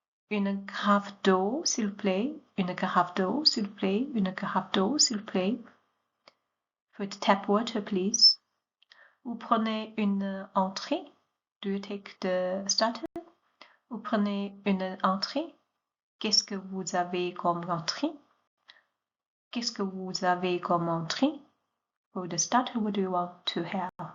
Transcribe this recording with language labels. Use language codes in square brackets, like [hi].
[fr] Une carafe d'eau, s'il vous plaît. Une carafe d'eau, s'il vous plaît. Une carafe d'eau, s'il vous plaît. [en] For the tap water, please. [fr] Vous prenez une entrée. [en] Do you take the starter? [fr] Vous prenez une entrée. Qu'est-ce que vous avez comme entrée? Qu'est-ce que vous avez comme entrée? [en] For the starter, what do you want to have?